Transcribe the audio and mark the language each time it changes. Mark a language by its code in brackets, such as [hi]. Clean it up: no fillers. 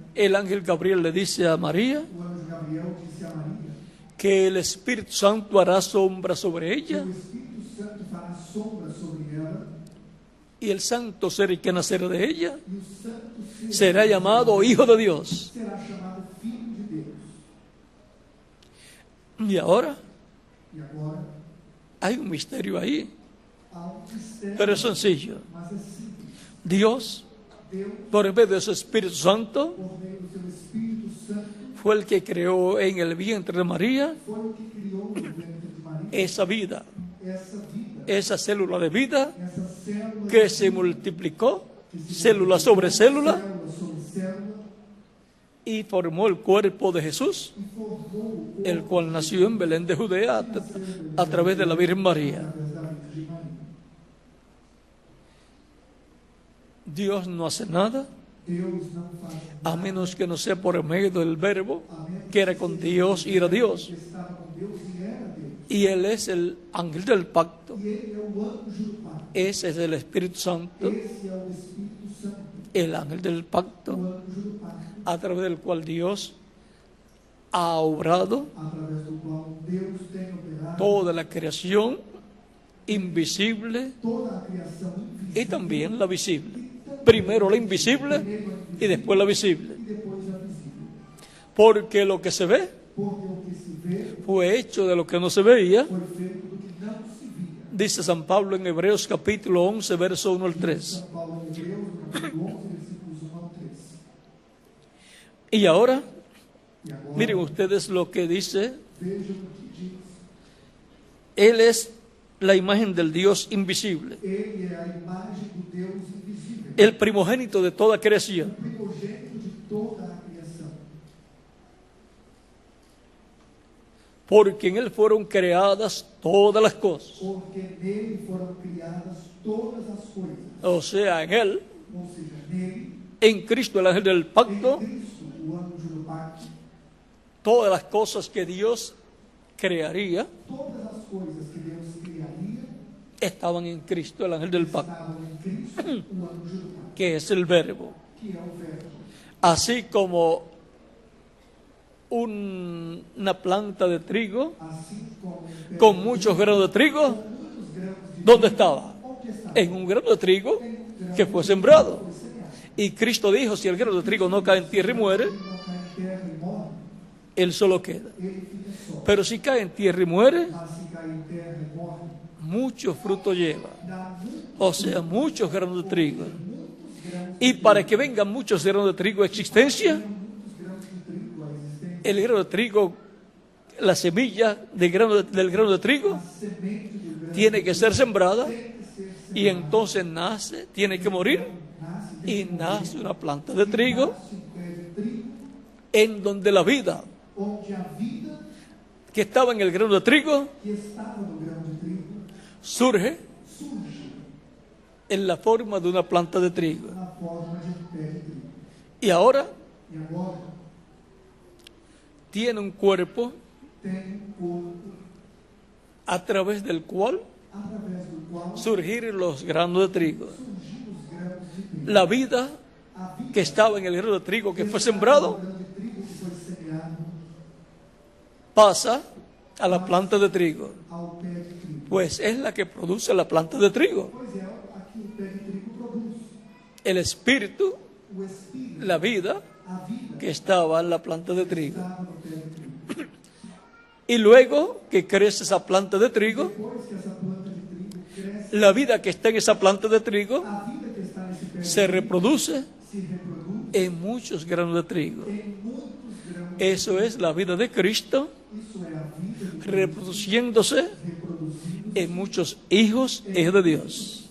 [es] el ángel Gabriel le dice a María [pt] o anjo Gabriel disse a Maria [es] que el Espíritu Santo hará sombra sobre [pt] que [es] ella [pt] o Espírito Santo fará sombra sobre ela [es] y el santo ser que nacerá de ella [pt] e o santo ser [es] será llamado Hijo de Dios. [pt] será chamado Filho de Deus. [es] Y ahora [pt] E agora, [es] hay un misterio ahí, [pt] há um mistério, [es] pero es sencillo. [pt] mas é simples. [es] Dios, [pt] Deus, [es] por medio de su Espíritu Santo, [pt] por meio do seu Espírito Santo, [es] fue el que creó en el vientre de María [pt] foi o que criou no ventre de Maria [es] esa vida, [pt] essa vida, [es] esa célula de vida [pt] essa célula [es] que se multiplicó, célula sobre célula, [pt] célula sobre célula, [es] y formó el cuerpo de Jesús, [pt] e formou o [es] el cual nació en Belén de Judea a través de la Virgen María. [pt] através da Virgem Maria. [es] Dios no hace nada [pt] Deus não faz [es] a menos que no sea por medio del verbo [pt] a menos [es] que era con Dios y era Dios. [pt] que estava com Deus e era Deus. [es] Y Él es el ángel del pacto. [pt] E ele é o anjo do Pai. [es] Ese es el Espíritu Santo, [pt] Esse é o Espírito Santo, [es] el ángel del [pt] o [es] pacto, [pt] anjo do Pai, [es] a través del cual Dios ha obrado [pt] através do qual Deus tem operado [es] toda la creación invisible [pt] toda a criação [es] y [pt] invisível [es] también la visible. Primero la invisible y después la visible. [pt] e depois a visível. [es] Porque lo que se ve [pt] Porque o que se vê [es] fue hecho de lo que no se veía. [pt] foi feito do que não se via. [es] Dice San Pablo en Hebreos capítulo 11, verso 1 al 3. [pt] São Paulo em Hebreus, no capítulo 11, versículos 1 al 3. [es] Y ahora, [pt] E agora, [es] miren ustedes lo que dice. [pt] vejam o que diz. [es] Él es la imagen del Dios invisible, [pt] Ele é a imagem do Deus invisível, [es] el primogénito de toda creación, [pt] o primogênito de toda a criação. [es] porque en Él fueron creadas todas las cosas. [pt] Porque nele foram criadas todas as coisas. [es] O sea, en Él, [pt] Ou seja, nele, [es] en Cristo, el ángel del [pt] em [es] pacto, [pt] Cristo, o anjo do pacto, [es] todas las cosas que Dios crearía [pt] todas as coisas que Deus criaria [es] estaban en Cristo, el ángel del pacto, [pt] estavam em Cristo, o anjo do pacto, [es] que es el verbo. [pt] que é o verbo. [es] Así como una planta de trigo [pt] Assim como em [es] con muchos granos de trigo, [pt] muitos grãos de [es] ¿dónde estaba? [pt] onde está? [es] En un grano de trigo [pt] Em um grão [es] que fue [pt] de [es] sembrado. [pt] trigo que foi semeado. [es] Y Cristo dijo, si el grano de trigo no cae en tierra y muere, [pt] Ele não cai em terra e morre, [es] él solo queda. [pt] ele fica só. [es] Pero si cae en tierra y muere, [pt] Mas se cai em terra e morre, [es] mucho fruto lleva. [pt] dá muitos [es] O sea, muchos granos de trigo. [pt] grãos, [es] Y para que vengan muchos granos de trigo a existencia, [pt] muitos grãos de trigo à existência. [es] el grano de trigo, la semilla del grano de trigo, [pt] A semente do grão [es] tiene que ser sembrada [pt] tem que ser [es] y entonces nace, tiene que morir [pt] nasce, [es] y nace una planta de trigo [pt] nasce um pé de trigo, [es] en donde la vida [pt] onde a vida [es] que estaba en el grano de trigo [pt] que estava no grão de trigo [es] surge [pt] surge [es] en la forma de una planta de trigo. [pt] na forma de um pé de trigo. [es] Y ahora [pt] E agora [es] tiene un cuerpo [pt] tem um corpo [es] a través del cual [pt] através do qual [es] surgir los granos de trigo. [pt] surgiram os grãos de trigo. [es] La vida [pt] A vida [es] que estaba en el grano de trigo que fue [pt] estava [es] sembrado [pt] no grão de trigo que foi semeado [es] pasa a la planta de trigo, [pt] ao pé de trigo. [es] pues es la que produce la planta de trigo. [pt] Pois é, aqui o pé de trigo produz [es] El espíritu, [pt] o espírito, [es] la vida [pt] a vida [es] que estaba en la planta de trigo. [pt] estava no pé de trigo. [es] Y luego que crece esa planta de trigo, [pt] Depois que essa planta de trigo cresce, [es] la vida que está en esa planta de trigo [pt] a vida que está nesse pé de [es] se [pt] trigo [es] reproduce [pt] se reproduz [es] en muchos granos de trigo. [pt] em muitos grãos. [es] Eso es la vida de Cristo [pt] Isso é a vida de Cristo [es] reproduciéndose [pt] reproduzindo [es] en muchos hijos e hijos de Dios.